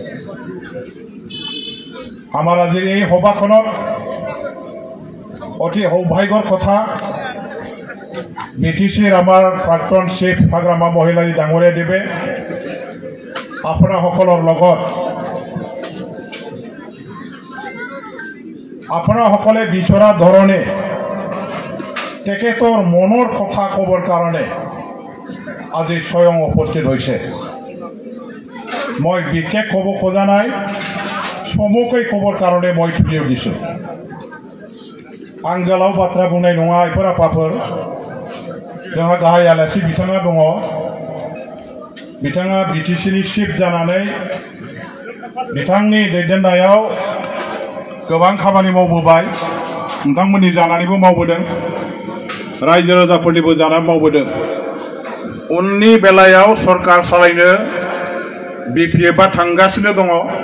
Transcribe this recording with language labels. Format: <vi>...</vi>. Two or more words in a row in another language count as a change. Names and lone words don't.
<as>আমাৰ আজিৰ এই সভাখনত অতি সৌভাগ্যৰ কথা বিটিসিৰ আমাৰ প্ৰাক্তন চিফ ফাগ্ৰামা মহিলাৰী ডাঙৰীয়া দেৱে আপোনাসকলৰ লগত আপোনাসকলে বিচৰা ধৰণে তেখেতৰ মনৰ কথা ক'বৰ কাৰণে আজি স্বয়ং উপস্থিত হৈছে মই বিশেষ ক'ব খোজা নাই চমুকৈ ক'বৰ কাৰণে মই থিয় দিছোঁ</as> <brx>आं गोलाव बाथ्रा बुंनाय नङा आइफोर आफाफोर जोंहा गाहाय आलासि बिथाङा दङ बिथाङा बिटिसिनि चिफ जानानै बिथांनि दैदेननायाव गोबां खामानि मावबोबाय नोंथांमोननि जानानैबो मावबोदों रायजो राजाफोरनिबो जानानै मावबोदों उननि बेलायाव सरकार सालायनो बिपिएफआ थांगासिनो दङ</brx>